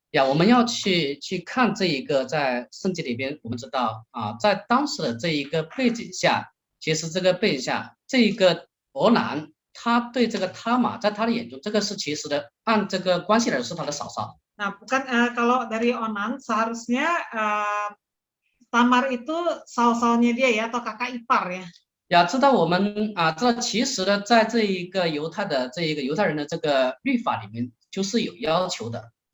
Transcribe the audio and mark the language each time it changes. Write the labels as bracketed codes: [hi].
[zh] 呀，我们要去看这一个在圣经里边，我们知道在当时的这一个背景下，其实这个背景下，这一个俄兰他对这个他玛，在他的眼中，这个是其实的按这个关系来说是他的嫂嫂。 [id] Nah, bukan kalau dari Onan seharusnya Tamar itu saus-sausnya dia ya atau kakak ipar ya. [zh] 呀，知道我们知道其实呢，在这一个犹太人的这个律法里面，就是有要求的。